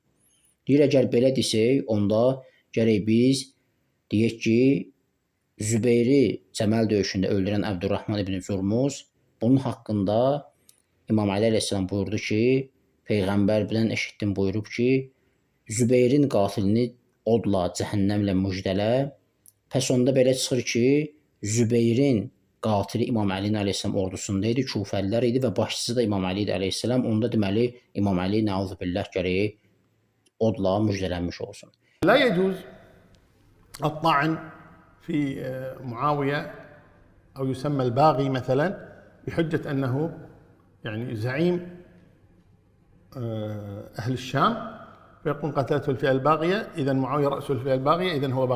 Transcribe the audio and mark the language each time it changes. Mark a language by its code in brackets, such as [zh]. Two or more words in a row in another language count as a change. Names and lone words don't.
[az] Deyir, əgər belə desək, onda gərək biz deyək ki, Zübeyri Cəməl döyüşündə öldürən Əbdurrahman ibn Zurmuz, bunun haqqında İmam Əli əleyhissalam buyurdu ki, Peyğəmbər bilən eşitdim buyurub ki, Zübeyrin qatilini odla, cəhənnəmlə müjdələ. Pəs onda belə çıxır ki, Zübeyrin qatili İmam Əlinin əleyhissalam ordusunda idi, Kufəlilər idi və başçısı da İmam Əli idi əleyhissalam. Onda deməli İmam Əli [ar] نعوذ بالله [az] gərəyi odla müjdələnmiş olsun. [ar] لا يجوز الطعن في معاوية أو يسمى الباغي مثلا بحجة أنه يعني زعيم أهل الشام، فيقول قتلته الفئة الباغية، إذا معاوية رأس الفئة الباغية، إذا هو باغي.